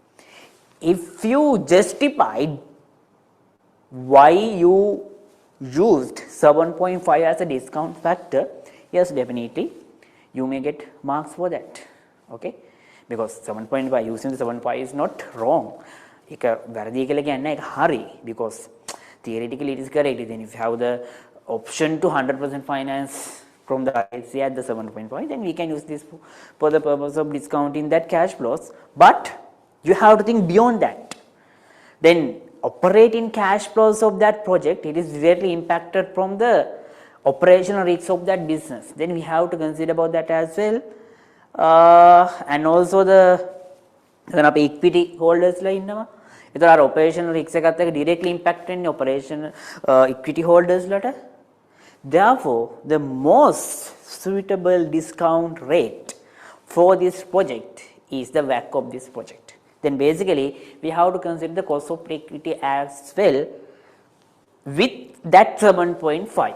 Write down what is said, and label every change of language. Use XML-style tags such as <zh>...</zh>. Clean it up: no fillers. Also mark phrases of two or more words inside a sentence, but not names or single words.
<en>If you justified why you used 7.5 as a discount factor, yes, definitely you may get marks for that, okay? Because 7.5, using the 7.5 is not wrong.</en> <si>ඒක වැරදි කියලා කියන්නේ ඒක හරි,</si> <en>because theoretically it is correct. Then if you have the option to 100% finance from the IFC at the 7.5, then we can use this for the purpose of discounting that cash flows. But you have to think beyond that. Then operating cash flows of that project, it is directly impacted from the operational risks of that business. Then we have to consider about that as well. And also the equity holders</en> <si>ල ඉන්නවා. එතකොට අර</si> <en>operational risks</en> <si>එකත් එක්ක</si> <en>directly impact වෙන්නේ operational equity holders ලට. Therefore, the most suitable discount rate for this project is the WACC of this project. Then basically we have to consider the cost of equity as well with that 7.5.</en>